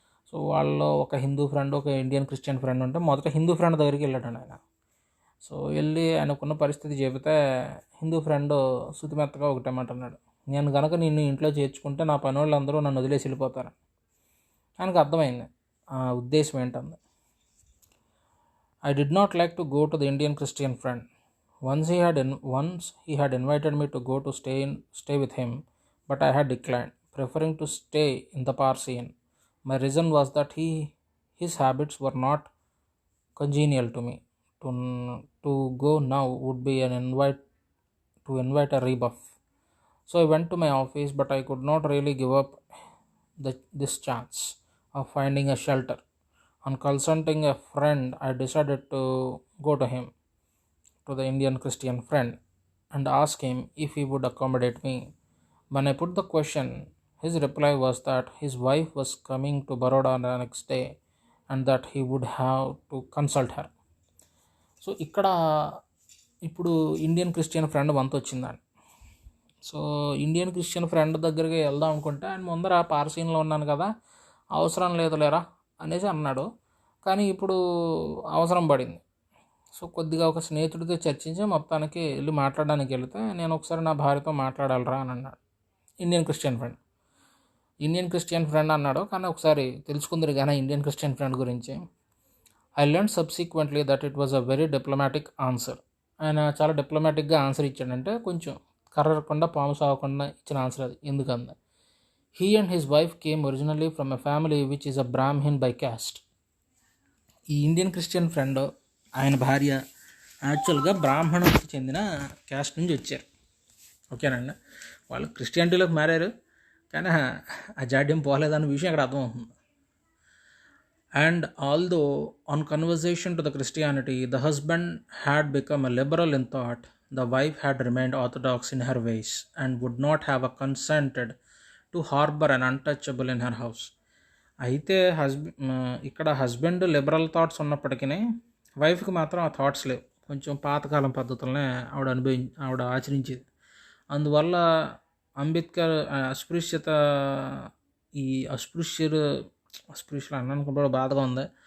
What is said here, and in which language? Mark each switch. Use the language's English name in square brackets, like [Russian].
[Telugu] So వాళ్ళలో ఒక Hindu friend, ఒక ఇండియన్ క్రిస్టియన్ ఫ్రెండ్ ఉంటే మొదట హిందూ ఫ్రెండ్ దగ్గరికి వెళ్ళాడు ఆయన. సో వెళ్ళి ఆయనకున్న పరిస్థితి చెబితే హిందూ ఫ్రెండ్ శుతిమెత్తగా ఒకటేమాట అన్నాడు, నేను కనుక నిన్ను ఇంట్లో చేర్చుకుంటే నా పని వాళ్ళందరూ నన్ను వదిలేసి వెళ్ళిపోతారు. ఆయనకు అర్థమైంది ఆ ఉద్దేశం ఏంటంది. [English] I did not like to go to the Indian Christian friend. Once he had invited me to go to stay with him, but I had declined, preferring to stay in the Parsi inn. My reason was that his habits were not congenial to me. To go now would be an invite a rebuff. So I went to my office, but I could not really give up this chance of finding a shelter. On consulting a friend, I decided to go to him, to the Indian Christian friend, and ask him if he would accommodate me. When I put the question, his reply was that his wife was coming to Baroda the next day and that he would have to consult her. [Telugu] So ఇక్కడ ఇప్పుడు Indian Christian friend వంత వచ్చిందండి. So Indian Christian friend దగ్గరికి వెళ్దాం అనుకుంటే ఆయన ముందర పార్సీన్లో ఉన్నాను కదా, అవసరం లేదు లేరా అనేసి అన్నాడు. కానీ ఇప్పుడు అవసరం పడింది. సో కొద్దిగా ఒక స్నేహితుడితో చర్చించి మొత్తానికి వెళ్ళి మాట్లాడడానికి వెళితే, నేను ఒకసారి నా భార్యతో మాట్లాడాలరా అని అన్నాడు ఇండియన్ క్రిస్టియన్ ఫ్రెండ్ అన్నాడు. కానీ ఒకసారి తెలుసుకుందరు కానీ ఇండియన్ క్రిస్టియన్ ఫ్రెండ్ గురించి. [English] I learn subsequently that it was a very diplomatic answer. [Telugu] ఆయన చాలా డిప్లొమాటిక్గా ఆన్సర్ ఇచ్చాడంటే కొంచెం కర్రకుండా పాము సాగకుండా ఇచ్చిన ఆన్సర్ అది. ఎందుకంటే [English] He and his wife came originally from a family which is a Brahmin by caste. [Telugu] ఈ ఇండియన్ క్రిస్టియన్ ఫ్రెండ్ ఆయన భార్య యాక్చువల్గా బ్రాహ్మణుడికి చెందిన క్యాస్ట్ నుంచి వచ్చారు. ఓకేనండి, వాళ్ళు క్రిస్టియానిటీలోకి మారారు కానీ ఆ జాడ్యం పోలేదన్న విషయం అక్కడ అర్థమవుతుంది. [English] And although on conversion to the Christianity, the husband had become a liberal in thought, the wife had remained orthodox in her ways and would not have consented to harbor an untouchable in her house. [Telugu] అయితే ఇక్కడ husband liberal thoughts ఉన్నప్పటికీ వైఫ్కి మాత్రం ఆ thoughts లేవు. కొంచెం పాతకాలం పద్ధతులనే ఆవిడ ఆచరించేది. అందువల్ల అంబేద్కర్ అస్పృశ్యత ఈ అస్పృశ్యులు అన్నాను కూడా బాధగా ఉంది.